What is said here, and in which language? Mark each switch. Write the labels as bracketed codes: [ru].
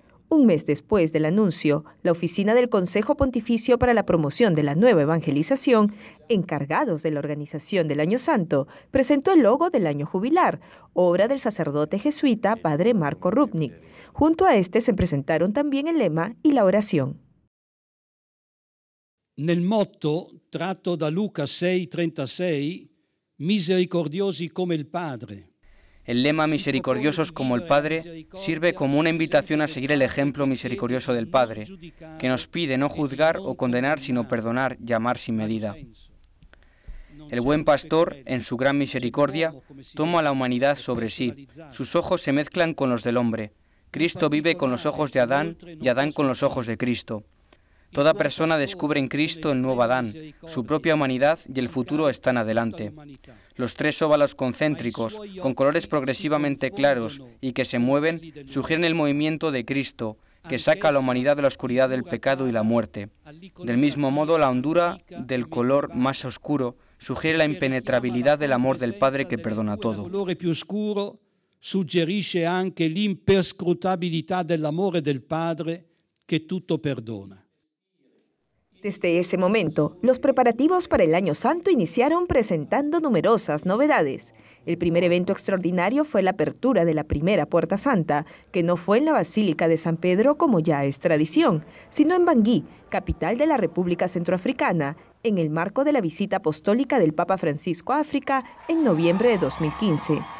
[es] Un mes después del anuncio, la oficina del Consejo Pontificio para la Promoción de la Nueva Evangelización, encargados de la organización del Año Santo, presentó el logo del Año Jubilar, obra del sacerdote jesuita Padre Marco Rupnik. Junto a este se presentaron también el lema y la oración. [it] Nel motto tratto da Luca 6,36, misericordiosi come il Padre. [es] El lema misericordiosos como el Padre sirve como una invitación a seguir el ejemplo misericordioso del Padre, que nos pide no juzgar o condenar, sino perdonar y amar sin medida. El buen pastor, en su gran misericordia, toma a la humanidad sobre sí. Sus ojos se mezclan con los del hombre. Cristo vive con los ojos de Adán y Adán con los ojos de Cristo. Toda persona descubre en Cristo el nuevo Adán, su propia humanidad y el futuro están adelante. Los tres óvalos concéntricos, con colores progresivamente claros y que se mueven, sugieren el movimiento de Cristo, que saca a la humanidad de la oscuridad del pecado y la muerte. Del mismo modo, la hondura del color más oscuro sugiere la impenetrabilidad del amor del Padre que perdona todo. [it] Il colore più scuro suggerisce anche l'imperscrutabilità dell'amore del Padre che tutto perdona. [es] Desde ese momento, los preparativos para el Año Santo iniciaron presentando numerosas novedades. El primer evento extraordinario fue la apertura de la primera Puerta Santa, que no fue en la Basílica de San Pedro como ya es tradición, sino en Bangui, capital de la República Centroafricana, en el marco de la visita apostólica del Papa Francisco a África en noviembre de 2015.